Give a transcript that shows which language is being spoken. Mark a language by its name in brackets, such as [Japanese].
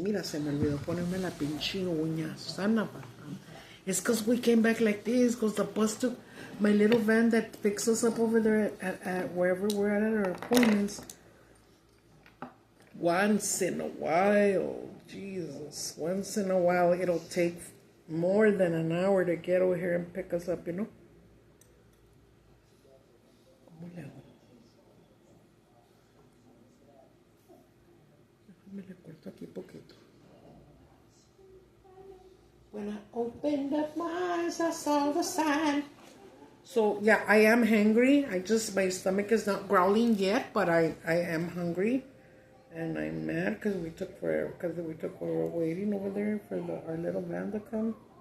[Spanish] Mira, se me olvidó ponerme la pinche uña. [English] Susana, it's because we came back like this, because the bus took my little van that picks us up over there at wherever we're at our appointments. Once in a while, Jesus, once in a while, it'll take more than an hour to get over here and pick us up, [Spanish] ¿Cómo le hago? Déjame le corto aquí poquito. [English] When I opened up my eyes, I saw the sign. So, yeah, I am hungry. My stomach is not growling yet, but I am hungry. And I'm mad because we took forever, because we were waiting over there for our little van to come.